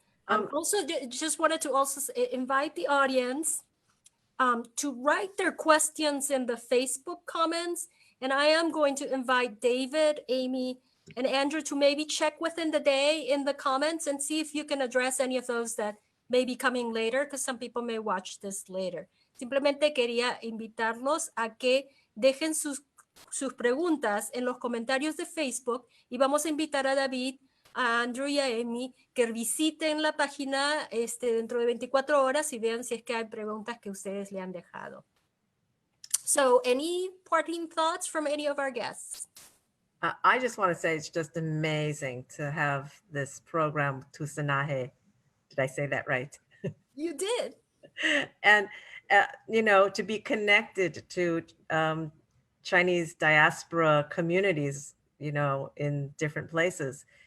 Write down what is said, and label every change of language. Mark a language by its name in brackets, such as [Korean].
[English] Also, just wanted to also invite the audience to write their questions in the Facebook comments. And I am going to invite David, Amy, and Andrew to maybe check within the day in the comments and see if you can address any of those that may be coming later, because some people may watch this later. [Spanish] Simplemente quería invitarlos a que dejen sus preguntas en los comentarios de Facebook y vamos a invitar a David, a Andrew y a Amy que visiten la página dentro de 24 horas y vean si es que hay preguntas que ustedes le han dejado. [English] So, any parting thoughts from any of our guests? I just want to say it's just amazing to have this program, Tusanaje. Did I say that right? You did. And, you know, to be connected to Chinese diaspora communities, you know, in different places.